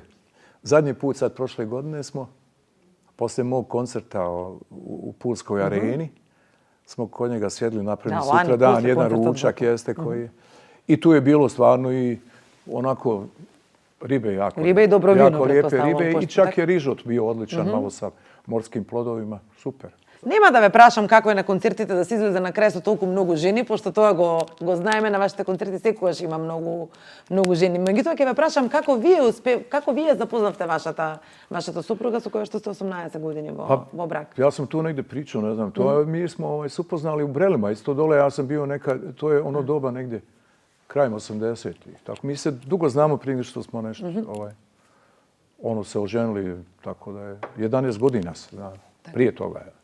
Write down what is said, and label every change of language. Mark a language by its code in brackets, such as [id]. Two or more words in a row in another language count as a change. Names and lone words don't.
[bs] Zadnji put sad prošle godine smo poslije mog koncerta u Pulskoj areni smo kod njega sjedli, napravili sutra dan, jedan ručak jeste koji je. I tu je bilo stvarno i onako ribe jako. Ribe i dobro vino, lijepe ribe i čak je rižot bio odličan, malo sa morskim plodovima. Super. [mk] Нема да ве прашам како е на концертите да се излезе на крај со толку многу жени, пошто тоа го знаеме на вашите концерти секогаш има многу жени. Меѓутоа ќе ве прашам како вие запознавте вашата супруга со која што сте 18 години во брак? [bs] Ja sam tu negdje pričao, ne znam, to mi smo se upoznali u Brelima, isto dole, ja sam bio to je ono doba negdje krajem 80-ih. Tako mi se dugo znamo prije nego što smo nešto se oženili, tako da je 11 godina se zna, prije toga je.